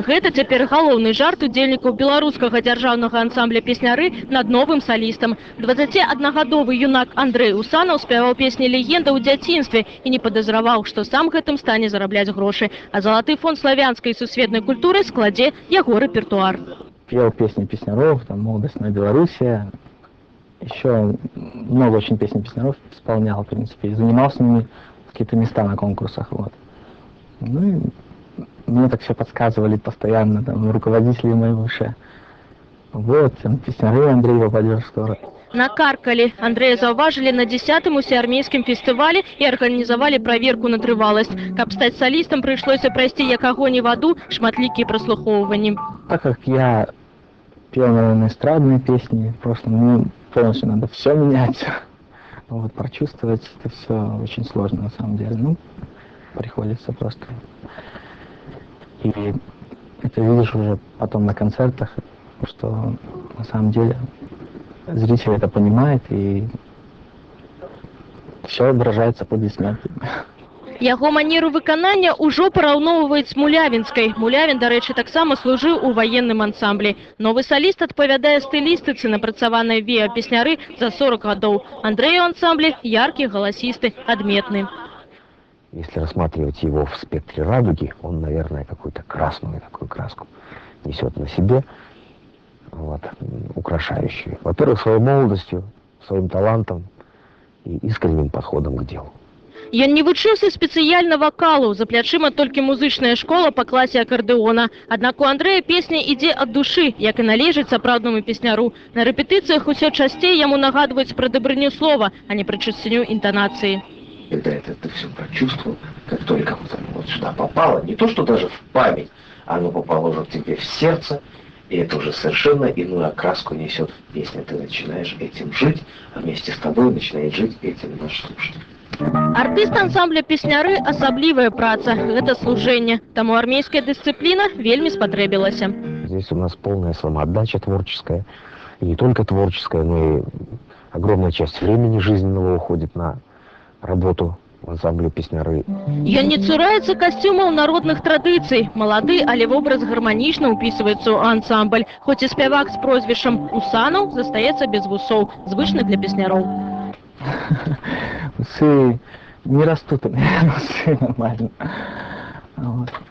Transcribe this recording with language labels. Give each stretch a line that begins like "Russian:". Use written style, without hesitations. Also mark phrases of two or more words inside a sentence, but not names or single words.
Belarusian: Гэта цяпер галоўны жарт удзельнікаў беларускага дзяржаўнага ансамбля песняры над новым салістам. 21гадовы юнак Андрэй Усанаў спяваў песні легенда ў дзяцінстве і не падазраваў, што сам гэтым стане зарабляць грошы. А залаты фонд славянскай і сусветнай культуры складзе яго рэпертуар.
Russian: Пел песни песняров, там «Молодостная Белоруссия». Еще много очень песен песняров исполнял, в принципе, и занимал с ними какие-то места на конкурсах. Вот. Ну и мне так все подсказывали постоянно, там, руководители мои выше. Вот, там, песняры Андрей попадешь скоро. Накаркали.
Belarusian: Андрея заўважылі на 10-м усеармейскім фестывале і арганізавалі праверку на трываласць. Каб стаць салістам, прыйшлося прайсці як агонь і ваду, шматлікія праслухоўванні.
Russian: Так как я пел, наверное, эстрадные песни, просто мне полностью надо все менять. Вот, прочувствовать это все очень сложно на самом деле. Ну, приходится просто. И это видишь уже потом на концертах, что на самом деле зритель это понимает и все выражается аплодисментами.
Belarusian: Яго манеру выканання ўжо параўноўваюць з мулявінскай. Мулявін, дарэчы, таксама служыў у ваенным ансамблі. Новы саліст адпавядае стылістыцы, напрацаванай вея-песняры за 40 гадоў. Андрэй у ансамблі яркі, галасісты, адметны.
Russian: Если рассматривать его в спектре радуги, он, наверное, какую-то красную такую краску несет на себе, вот, украшающую. Во-первых, своей молодостью, своим талантом и искренним подходом к делу. Ён не вучыўся спецыяльна вакалу, за плячыма толькі музычная школа па класе акардэона. Аднак у Андрэя песня ідзе ад душы, як і належыць сапраўднаму песняру. На рэпетыцыях усё часцей яму нагадваюць пра дабрыню слова, а не пра чысціню інтанацыі. Когда это все прочувствовал, как только вот сюда попало, не то что даже в память, оно попало уже к тебе в сердце, и это уже совершенно иную окраску несет в песне. Ты начинаешь этим жить, а вместе с тобой начинает жить этим наш слушатель.
Belarusian: Артыст ансамбля песняры – асаблівая праца, гэта служэнне. Таму армейская дысцыпліна вельмі спатрэбілася.
Russian: Здесь у нас полная самоотдача творческая, и не только творческая, но и огромная часть времени жизненного уходит на работу в ансамбле песняры.
Belarusian: Ён не цураецца касцюмаў народных традыцый. Малады, але вобраз гарманічна ўпісваецца ў ансамбль. Хоць і спявак з прозвішчам Усанаў застаецца без вусоў, звычны для песняроў.
Russian: Усы не растут у меня, усы нормально. Вот.